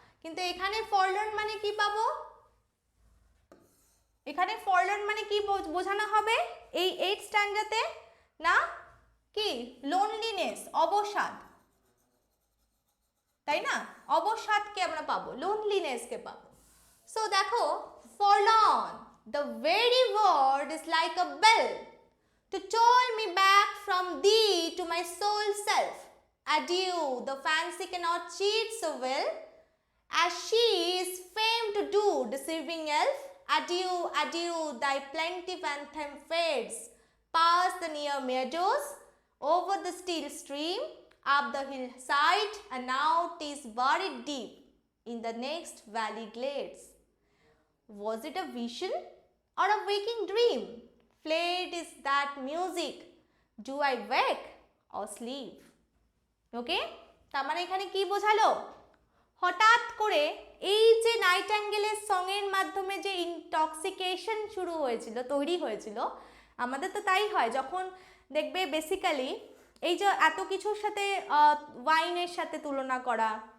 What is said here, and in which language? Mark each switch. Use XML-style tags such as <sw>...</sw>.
<bn>কিন্তু এখানে ফরলর্ন মানে কি পাবো, এখানে ফরলর্ন মানে কি বোঝানো হবে এই 8 স্ট্যান্ডাতে না, কি লোনলিনেস, অবসাদ, তাই না? অবসাদকে আমরা পাবো, লোনলিনেসকে পাবো।</bn> <en>so</en> <bn>দেখো,</bn> <en>forlorn, the very word is like a bell to toll me back from thee to my soul self. Adieu, the fancy cannot cheat so well as she is famed to do, deceiving elf. Adieu, adieu, thy plaintive anthem fades past the near meadows, over the still stream, up the hillside, and now 'tis buried deep in the next valley glades. Was it a vision or a waking dream? Played is that music, do I wake or sleep?</en> <bn>ওকে, তার মানে এখানে কি বোঝালো, হঠাৎ করে এই যে নাইটেঙ্গেলের সঙ্গের মাধ্যমে যে ইনটক্সিকেশন শুরু হয়েছিল, তৈরি হয়েছিল, আমাদের তো তাই হয় যখন দেখবে বেসিক্যালি এই যে এত কিছুর সাথে ওয়াইনের সাথে তুলনা করা,</bn>